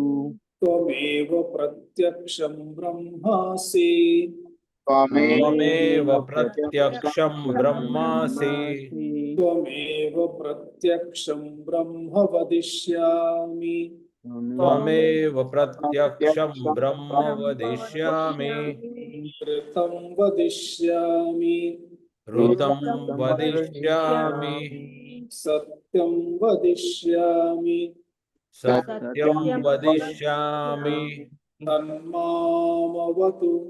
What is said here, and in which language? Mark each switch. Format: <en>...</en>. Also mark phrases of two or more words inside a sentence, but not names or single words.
<sa>ત્વમેવ પ્રત્યક્ષં બ્રહ્માસि ત્વમેવ પ્રત્યક્ષમ બ્રહ્માસિ ત્વમેવ પ્રત્યક્ષં બ્રહ્મ વદિષ્યામિ ત્વમેવ પ્રત્યક્ષમ બ્રહ્મ વદિષ્યામિ ऋतं वदिष्यामि ऋतं વદિષ્યામિ सत्यं वदिष्यामि સત્યમ વદિષ્યામિ तन्मामवतु</sa>